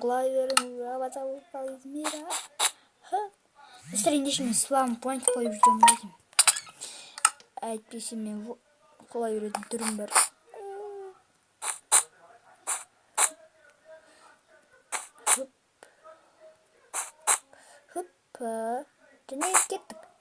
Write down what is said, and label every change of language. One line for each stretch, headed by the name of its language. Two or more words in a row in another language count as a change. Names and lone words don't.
Russian: Рамазан выпал из мира.
Kazakh: Достар, ендеше мен спаун point қойып жүрмін өзім. Әйтпесе мен құлай беретін түрім бар. Және кеттік.